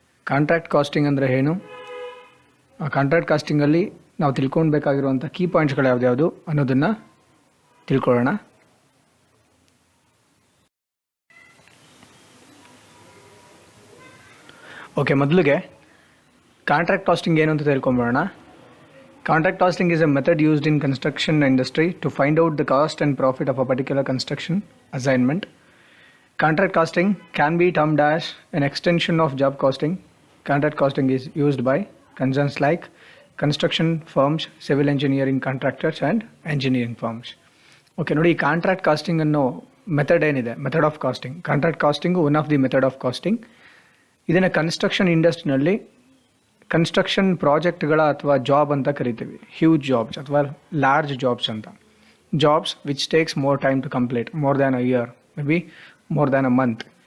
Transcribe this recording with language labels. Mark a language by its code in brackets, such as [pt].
[kn] Contract casting ಅಂದರೆ ಏನು, ಆ ಕಾಂಟ್ರಾಕ್ಟ್ ಕಾಸ್ಟಿಂಗಲ್ಲಿ ನಾವು ತಿಳ್ಕೊಳ್ಬೇಕಾಗಿರುವಂಥ ಕೀ ಪಾಯಿಂಟ್ಸ್ಗಳು ಯಾವ್ದು ಅನ್ನೋದನ್ನು ತಿಳ್ಕೊಳ್ಳೋಣ. ಓಕೆ, ಮೊದಲಿಗೆ ಕಾಂಟ್ರಾಕ್ಟ್ ಕಾಸ್ಟಿಂಗ್ ಏನು ಅಂತ ತಿಳ್ಕೊಂಬೋಣ. [en] Contract costing is a method used in construction industry to find out the cost and profit of a particular construction assignment. Contract costing can be termed as an extension of job costing. Contract costing is used by concerns like construction firms, civil engineering contractors and engineering firms. [kn] Okay, ನೋಡಿ, contract casting ಅನ್ನೋ method ಏನಿದೆ, method of casting, [en] Contract costing one of the method of costing. [kn] ಇದನ್ನು construction ಇಂಡಸ್ಟ್ರಿನಲ್ಲಿ construction ಪ್ರಾಜೆಕ್ಟ್ಗಳ ಅಥವಾ job ಅಂತ ಕರಿತೀವಿ. [en] Huge jobs ಅಥವಾ large jobs ಅಂತ. Jobs which takes more time to complete, more than a year, maybe more than a month.